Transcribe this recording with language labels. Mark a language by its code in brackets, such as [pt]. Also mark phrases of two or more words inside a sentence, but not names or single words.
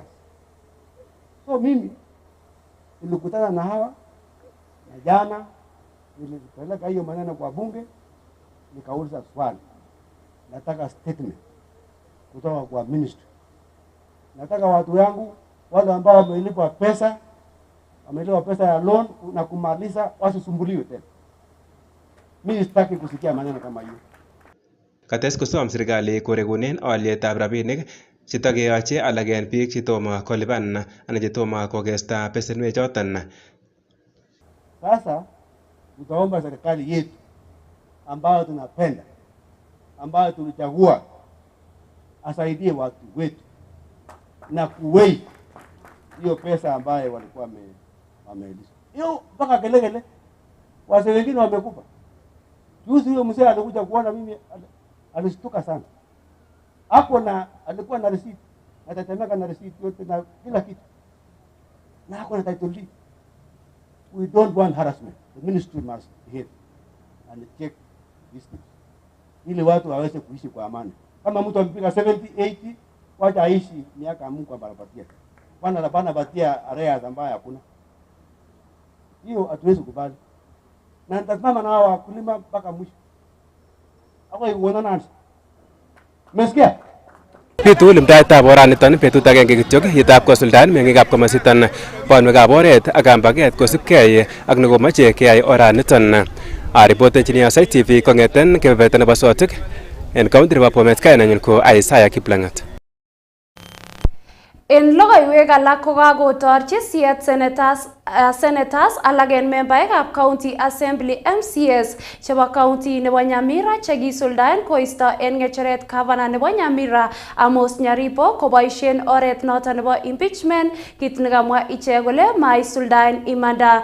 [sw] So mimi nilikutana na hawa na jana nilipeleka hiyo maneno kwa bunge, nikauliza swali, nataka statement kutoka kwa ministry. Nataka watu yangu wale ambao wamelipa pesa ya loan na kumaliza wasisumbuliwe tena. Mimi sitaki kusikia maneno kama hiyo. [kln] Kates kosom serikali koregunen alyetab rabinik chetakeyoche alak en biik chetomo kolipan anan chetomo kokesta besenwek choton. [sw] Sasa tutaomba serikali yetu ambayo tunapenda, ambayo tulichagua, asaidie watu wetu na kuwei hiyo pesa ambayo walikuwa wameelisa. Hiyo mpaka kelele wazee wengine wamekufa. Juzi huyo mzee alikuja kuona mimi, alishtuka sana. Hapo alikuwa na receipt, atatemeka na receipt yote na kila kitu. Na hapo na [en] title deed. We don't want harassment. The ministry must behave and check this thing. [sw] Ili watu waweze kuishi kwa amani. Kama mtu amepiga 70, 80, wacha aishi miaka Mungu ambapatia. Bana batia arrears ambayo hakuna. Hiyo hatuwezi kubali. Na nitasimama na hawa wakulima mpaka mwisho. Hapo iwona nani? Umesikia? [kln] Bitu limdaetab oraniton betut agenge kityok yitab kosuldaen meng'ikab komositon bonwekab oret ak kambaget kosibgei ak nekomoche keyai oraniton. Aripotenchini Aasai TV kong'eten kebeberta nebo Sotik en county nebo Bomet. Kainenyin ko Aasai Kiplangat. En logoiwek alak kokakotorchi siet senators alak en membaekab County Assembly MCS chebo county nebo Nyamira chekisuldaen koisto en ng'echeret gavana nebo Nyamira Amos Nyaribo koboisien oret noton nebo impeachment, kit nekamwa ichek kole maisuldaen imanda.